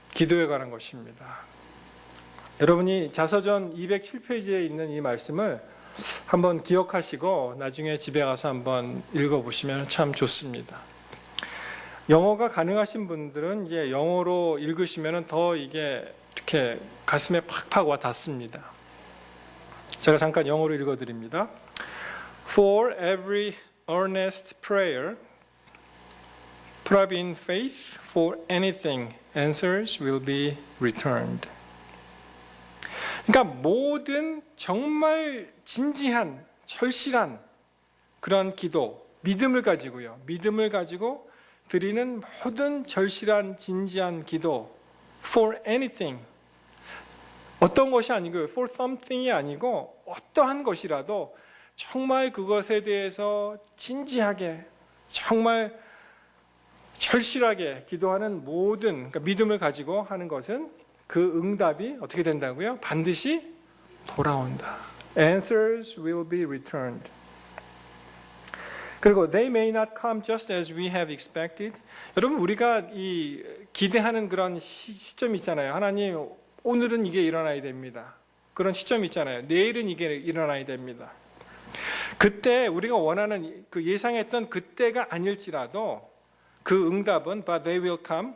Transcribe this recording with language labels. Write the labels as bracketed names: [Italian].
[Korean] 기도에 관한 것입니다. 여러분이 자서전 207페이지에 있는 이 말씀을 한번 기억하시고 나중에 집에 가서 한번 읽어보시면 참 좋습니다. 영어가 가능하신 분들은 이제 영어로 읽으시면 더 이게 이렇게 가슴에 팍팍 와 닿습니다. 제가 잠깐 영어로 읽어드립니다. [English] For every earnest prayer, put in faith for anything, answers will be returned. [Korean] 그러니까 모든 정말 진지한, 절실한 그런 기도, 믿음을 가지고요. 믿음을 가지고 드리는 모든 절실한, 진지한 기도, [English] for anything. [Korean] 어떤 것이 아니고요. [English] for something [Korean] 이 아니고 어떠한 것이라도 정말 그것에 대해서 진지하게, 정말 절실하게 기도하는 모든 그러니까 믿음을 가지고 하는 것은 그 응답이 어떻게 된다고요? 반드시 돌아온다. [English] Answers will be returned. [Korean] 그리고 [English] they may not come just as we have expected. [Korean] 여러분, 우리가 이 기대하는 그런 시점이 있잖아요. 하나님, 오늘은 이게 일어나야 됩니다. 그런 시점이 있잖아요. 내일은 이게 일어나야 됩니다. 그때 우리가 원하는 그 예상했던 그때가 아닐지라도 그 응답은 [English] but they will come.